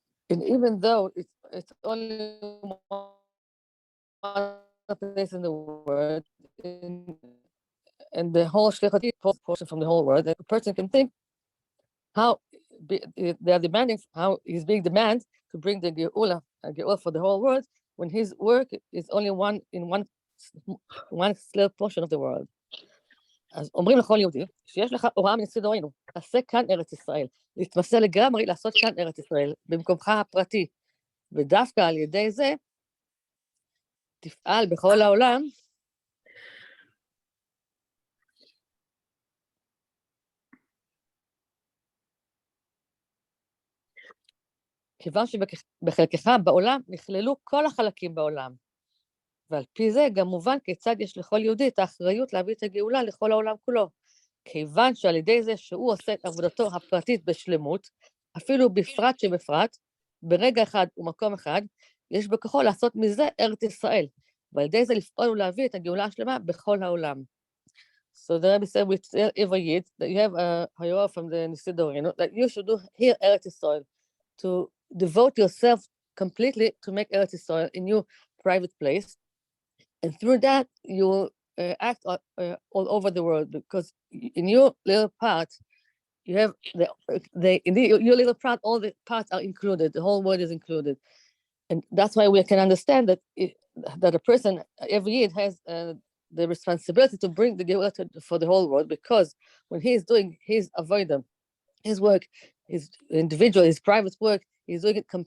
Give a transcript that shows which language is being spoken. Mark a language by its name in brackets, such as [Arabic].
[English] And even though it's only one place in the world, and the whole shlichut portion from the whole world, a person can think how they are demanding, how he's being demanded to bring the geula for the whole world, when his work is only one small portion of the world. [Hebrew] אז אומרים לכל יהודי, שיש לך הוראה מנשיא דורנו, תעשה כאן ארץ ישראל, להתמסר לגמרי לעשות כאן ארץ ישראל, במקומך הפרטי, ודווקא על ידי זה, תפעל בכל העולם, כיוון שבחלקך בעולם נכללו כל החלקים בעולם, ועל פי זה גם מובן כיצד יש לכל יהודי את האחריות להביא את הגאולה לכל העולם כולו, כיוון שעל ידי זה שהוא עושה את עבודתו הפרטית בשלמות, אפילו בפרט שבפרט, ברגע אחד ומקום אחד, יש בכוחו לעשות מזה ארץ ישראל, ועל ידי זה לפעול ולהביא את הגאולה השלמה בכל העולם. [English] So the Rebbe said with every Yid that you have a hayora from the Nisidorino, that you should do here Eretz Yisrael, to devote yourself completely to make Eretz Yisrael in your private place, and through that you will act all over the world, because in your little part you have your little part, all the parts are included, the whole world is included, and that's why we can understand that that a person every Yid has the responsibility to bring the geula for the whole world, because when he is doing his avodah, his work, his individual, his private work, he's doing it